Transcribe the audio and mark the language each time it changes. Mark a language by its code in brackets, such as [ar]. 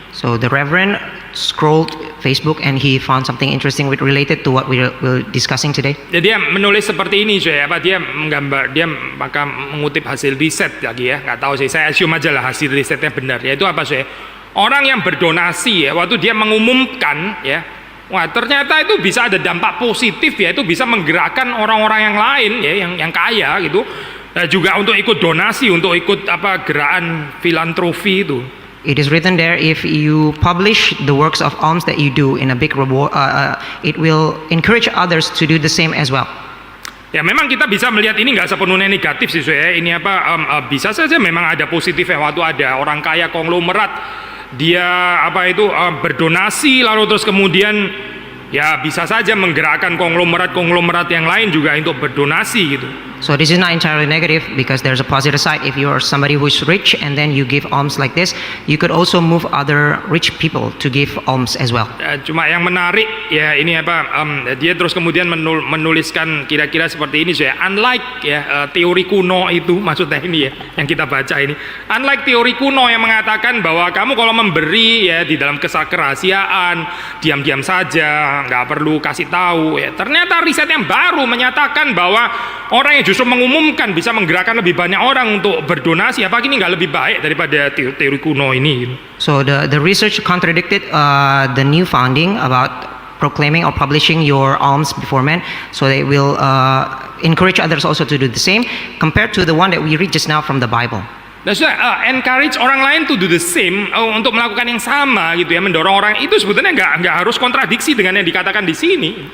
[en] So the Reverend scrolled Facebook and he found something interesting with related to what we're discussing today. [id] Jadi dia menulis seperti ini, dia menggambar, dia maka mengutip hasil riset lagi ya, nggak tahu sih, saya assume aja lah hasil risetnya benar. Yaitu apa sih? Orang yang berdonasi ya, waktu dia mengumumkan ya, wah ternyata itu bisa ada dampak positif ya, itu bisa menggerakkan orang-orang yang lain ya, yang kaya gitu. Juga untuk ikut donasi, untuk ikut gerakan filantropi itu. [en] It is written there, if you publish the works of alms that you do in a big reward, it will encourage others to do the same as well. [id] Ya memang kita bisa melihat ini nggak sepenuhnya negatif sih ya. Ini bisa saja memang ada positifnya, waktu ada orang kaya konglomerat dia berdonasi lalu terus kemudian ya bisa saja menggerakkan konglomerat yang lain juga untuk berdonasi gitu. [en] So this is not entirely negative, because there's a positive side. If you are somebody who is rich and then you give alms like this, you could also move other rich people to give alms as well. [id] Cuma yang menarik ya ini dia terus kemudian menuliskan kira-kira seperti ini ya. Unlike ya teori kuno itu, maksudnya ini ya yang kita baca ini. Unlike teori kuno yang mengatakan bahwa kamu kalau memberi ya di dalam kerahasiaan, diam-diam saja, nggak perlu kasih tahu ya. Ternyata riset yang baru menyatakan bahwa orang yang justru mengumumkan bisa menggerakkan lebih banyak orang untuk berdonasi. Apa ini nggak lebih baik daripada teori kuno ini? [en] So the research contradicted the new founding about proclaiming or publishing your alms before men, so they will encourage others also to do the same, compared to the one that we read just now from the Bible. [id] Nah, encourage orang lain [en] to do the same, [id] untuk melakukan yang sama gitu ya, mendorong orang itu sebetulnya nggak harus kontradiksi dengan yang dikatakan di sini.